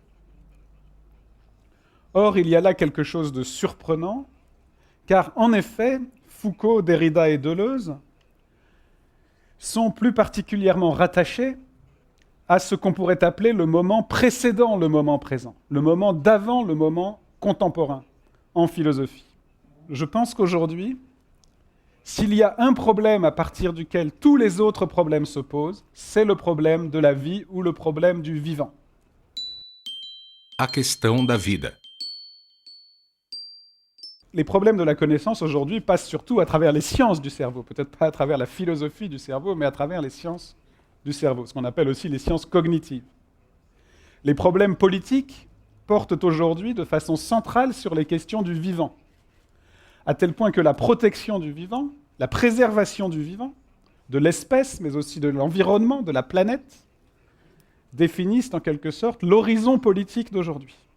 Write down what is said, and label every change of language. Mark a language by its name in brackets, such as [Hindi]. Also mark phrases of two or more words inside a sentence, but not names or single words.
[French] Or, il y a là quelque chose de surprenant, car en effet, Foucault, Derrida et Deleuze sont plus particulièrement rattachés à ce qu'on pourrait appeler le moment précédent le moment présent, le moment d'avant le moment contemporain en philosophie. Je pense qu'aujourd'hui, s'il y a un problème à partir duquel tous les autres problèmes se posent, c'est le problème de la vie ou le problème du vivant. [Portuguese] A questão da vida. [French] Les problèmes de la connaissance aujourd'hui passent surtout à travers les sciences du cerveau, peut-être pas à travers la philosophie du cerveau, mais à travers les sciences du cerveau, ce qu'on appelle aussi les sciences cognitives. Les problèmes politiques portent aujourd'hui de façon centrale sur les questions du vivant, à tel point que la protection du vivant, la préservation du vivant, de l'espèce, mais aussi de l'environnement, de la planète, définissent en quelque sorte l'horizon politique d'aujourd'hui.